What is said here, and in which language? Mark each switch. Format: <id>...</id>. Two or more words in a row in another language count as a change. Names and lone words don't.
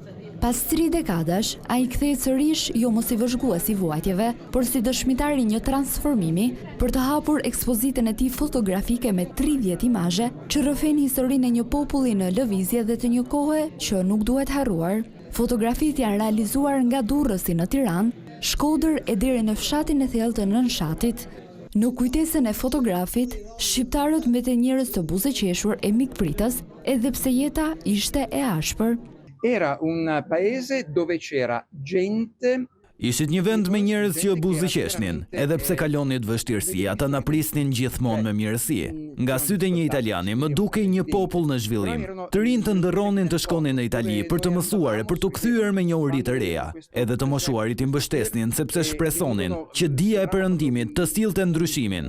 <sq>Pas 3 dekadash, ai kthehet sërish jo mos i vëzhgues i vuajtjeve, por si dëshmitar i një transformimi për të hapur ekspozitën e tij fotografike me 30 imazhe që rrëfen historinë e një populli në lëvizje dhe të një kohe që nuk duhet harruar. Fotografitë janë realizuar nga Durrësi në Tiranë, Shkodër e deri në fshatin e thellë të Nënshatit. Në kujtesën e fotografit, shqiptarët mbeten njerëz të buzëqeshur e mikpritës, edhe pse jeta ishte e ashpër.</sq> <it>Era un paese dove c'era gente.</it> <sq>Ishit një vend me njerëz që buzëqeshnin, edhe pse kalonit vështirësi, ata na prisnin gjithmonë me mirësi. Nga sytë e një italiani më dukej një popull në zhvillim. Të rinj të ndërronin të shkonin në Itali për të mësuar e për të kthyer me njohuri të reja. Edhe të moshuarit i mbështesnin sepse shpresonin që dija e perëndimit të sillte ndryshimin.</sq>